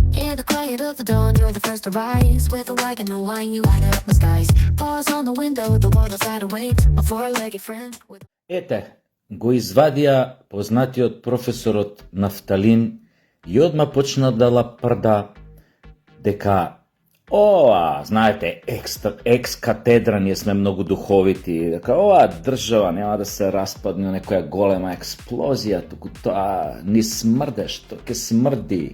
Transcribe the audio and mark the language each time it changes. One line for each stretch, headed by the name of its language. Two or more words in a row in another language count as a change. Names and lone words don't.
English: In the quiet of the dawn, you're the first to rise. With a wagon and wine, you light up my skies. Pause on the window, the world outside await. A four-legged friend with...
Macedonian: Ете, го извадија познатиот професорот Нафталин и одма почна да лапрда дека знаете, екс-катедра, ние сме многу духовити, дека оваа држава нема да се распадне некоја голема експлозија, туку тоа ни смрдеш, тоа ке смрди.